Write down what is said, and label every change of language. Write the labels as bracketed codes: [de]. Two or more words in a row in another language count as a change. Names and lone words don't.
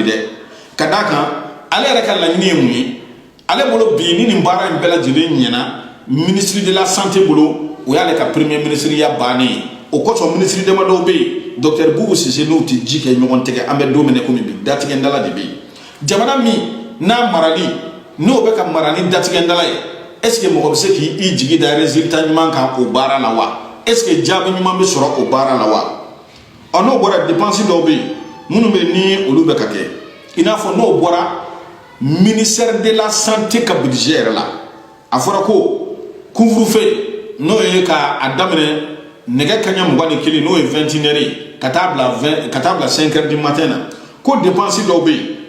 [bm] dɛ ka d'a kan ale yɛrɛ ka laɲini ye mun ye ale bolo bi ni nin baara in bɛɛ lajɛlen ɲɛna [fr] ministre de la santé [bm] bolo o y'ale ka [fr] premier ministre [bm] ya bannen ye o kosɔn ministre damadɔw bɛ yen docteur Boubou Cissé n'o tɛ ji kɛ ɲɔgɔn tɛgɛ an bɛ don min na komi bi datigɛndala de bɛ yen jamana min n'a marali n'o bɛ ka mara ni datigɛndala ye [fr] est ce que [bm] mɔgɔ bɛ se k'i jigi da résultat ɲuman kan o baara la wa [fr] est ce que [bm] jaabi ɲuman bɛ sɔrɔ o baara la wa n'o bɔra dépense dɔw bɛ yen minnu bɛ ni olu bɛ ka kɛ i n'a fɔ n'o bɔra [fr] ministère de la santé [bm] ka budget yɛrɛ la a fɔra ko couvre-feu n'o ye k'a daminɛ nɛgɛ kaɲɛ 21 n'o ye [fr] 21 heures [bm] ka taa bila [fr] 5 heures du matin [bm] na ko dépense dɔw bɛ yen